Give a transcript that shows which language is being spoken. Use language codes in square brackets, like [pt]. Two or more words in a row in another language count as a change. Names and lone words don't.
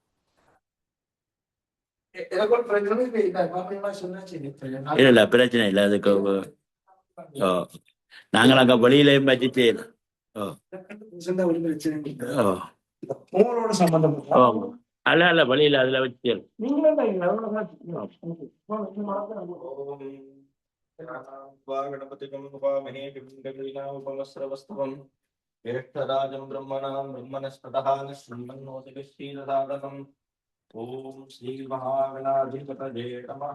[ta] இல்ல பிரச்சனை இல்லை. அதுக்கு நாங்கள் அங்க வெளியிலையும் வச்சு செய்யலாம். அல்ல அல்ல வெளியில அதுல வச்சு [sa] ज्येष्ठराजं ब्रह्मणां ब्रह्मणस्पतः श्रीमन्नोतिभिः ओम श्री महागणाधिपतये नमः।